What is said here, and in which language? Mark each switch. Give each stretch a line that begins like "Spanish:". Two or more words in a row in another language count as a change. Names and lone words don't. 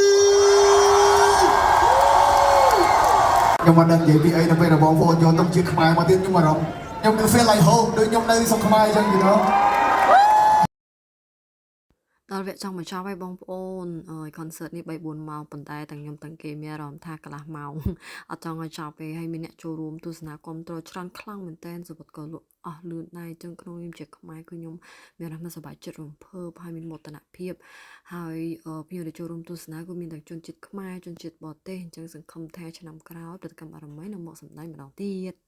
Khmer: ខ្ញុំមិនដឹងនិយាយពីអីនៅពេលរបស់បងប្អូនយកទៅជាខ្មែរមកទៀតខ្ញុំអារម្មណ៍ខ្ញុំគឺ
English: feel like home
Khmer: ដូចខ្ញុំនៅស្រុកខ្មែរអញ្ចឹង
English: you know
Khmer: ដល់វគ្គចង់បញ្ចប់ហើយបងប្អូន concert នេះ 3-4 ម៉ោងប៉ុន្តែទាំងខ្ញុំទាំងគេមានអារម្មណ៍ថាកន្លះម៉ោង អត់ចង់ឲ្យចប់ទេហើយមានអ្នកចូលរួមទស្សនាគាំទ្រច្រើនខ្លាំងមែនតើសុវត្ថិក៏លក់អស់លឿនដែរអញ្ចឹងក្នុងខ្ញុំជាខ្មែរគឺខ្ញុំមានអារម្មណ៍សប្បាយចិត្តរំភើបហើយមានមោទនភាពហើយភ្ញៀវដែលចូលរួមទស្សនាគឺមានទាំងជនជាតិខ្មែរជនជាតិបរទេសអញ្ចឹងសង្ឃឹមថាឆ្នាំក្រោយប្រតិកម្មបារមីនឹងមកសម្ដែងម្ដងទៀត